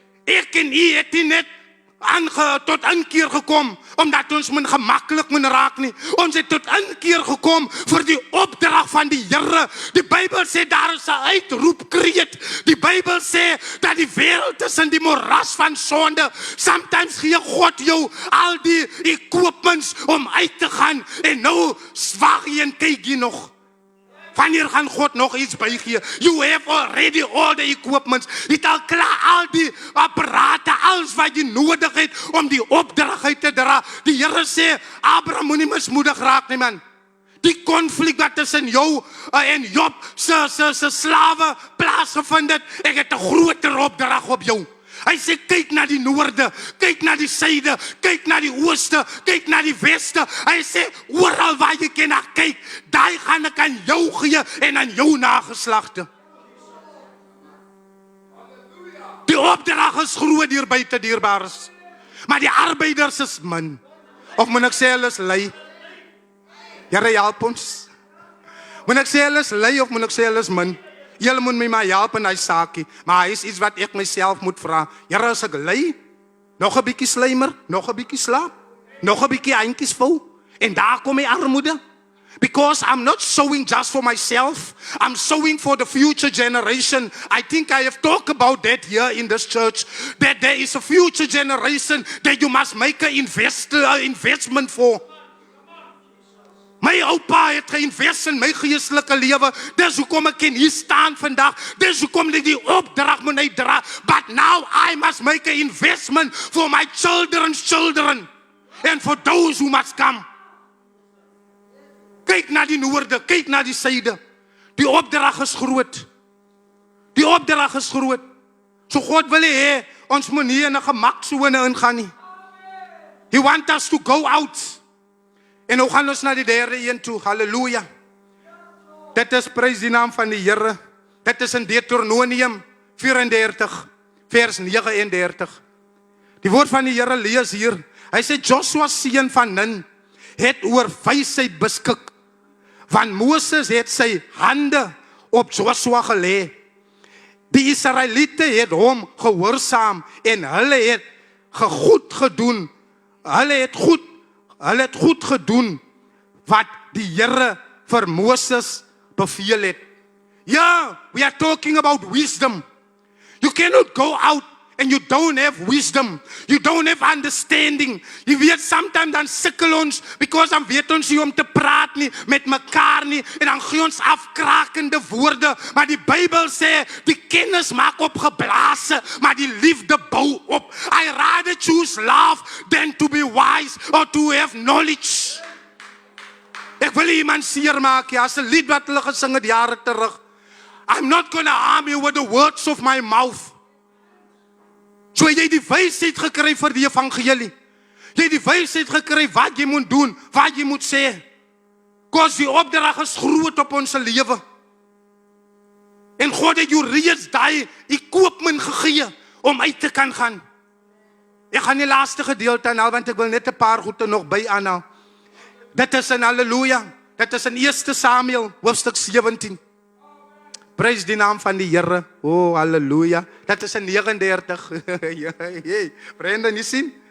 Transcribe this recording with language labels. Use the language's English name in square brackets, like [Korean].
[Afrikaans] Ek en u het nie net tot inkeer gekom, omdat ons gemakkelijk moet raak nie. Ons het tot inkeer gekom vir die opdrag van die Here. Die Bybel sê daar is 'n uitroepkreet. Die Bybel sê dat die wêreld is in die moras van sonde. Sometimes gee God jou al die equipments om uit te gaan, en nou swag jy en kyk jy nog. Wanneer gaan God nog iets bygee? [English] You have already all the equipments. [Afrikaans] Jy het al klaar al die apparate, alles wat jy nodig het om die opdrag uit te dra. Die Here sê, Abraham moenie mismoedig raak nie, man. Die konflik wat tussen jou en Job se slawe plaasgevind het, ek het 'n groter opdrag op jou. Hy sê, kyk na die noorde, kyk na die suide, kyk na die ooste, kyk na die weste. Hy sê, oral waar jy kan na kyk, daai gaan ek aan jou gee en aan jou nageslagte. Die opdrag is groot hier buite, dierbares. Maar die arbeiders is min. Of moet ek sê hulle is lui? Here help ons. Moet ek sê hulle is lui of moet ek sê hulle is min? Julle moet my maar help in hy saakie, maar hy is iets wat ek myself moet vra. Here, as ek lei, nog 'n bietjie slymer, nog 'n bietjie slaap, nog 'n bietjie eintjies vou, en daar kom my armoede. [English] Because I'm not sowing just for myself, I'm sowing for the future generation. I think I have talked about that here in this church, that there is a future generation that you must make an investment for. [Afrikaans] My oupa het geïnvest in my geestelike lewe. Dis hoekom ek hier staan vandag. [English] Dis hoekom ek die opdrag moet uitdra. But now I must make an investment for my children's children. And for those who must come. [Afrikaans] Kyk na die noorde, kyk na die suide. Die opdrag is groot. Die opdrag is groot. So God wil hê, ons moet nie in 'n gemaksone ingaan nie. [English] He want us to go out. [Afrikaans] En nou gaan ons na die derde een toe, halleluja. Dit is prys die naam van die Here. Dit is in Deuteronomium 34, vers 39. Die woord van die Here lees hier. Hy sê, Joshua seun van Nun het oor wysheid beskik, want Moses het sy hande op Joshua gelê. Die Israeliete het hom gehoorsaam en hulle het goed gedoen. Hulle het goed gedoen wat die Here vir Moses beveel het. [English] Yeah, we are talking about wisdom. You cannot go out and you don't have wisdom. You don't have understanding. [Afrikaans] Jy weet, sometimes dan sukkel ons, because dan weet ons nie om te praat nie, met mekaar nie, en dan gee ons afkrakende woorde, maar die Bybel sê, die kennis maak opgeblaase, maar die liefde bou op. [English] I rather choose love than to be wise or to have knowledge. [Afrikaans] Ek wil iemand seermaak, ja, as 'n lied wat hulle gesing het jare terug. [English] I'm not gonna harm you with the words of my mouth. [Afrikaans] So jy die wysheid gekry vir die evangelie. Jy die wysheid gekry wat jy moet doen, wat jy moet sê. Because die opdrag is groot op ons lewe. En God het jou reeds daai equipment gegee om uit te kan gaan. Ek gaan die laaste gedeelte aanhaal, want ek wil net 'n paar goede nog by aanhaal. Dit is in halleluja. Dit is in 1 Samuel hoofstuk 17. Prys die naam van die Here. Oh, halleluja. Dit is in 39. Hey, Brenda, nie sien?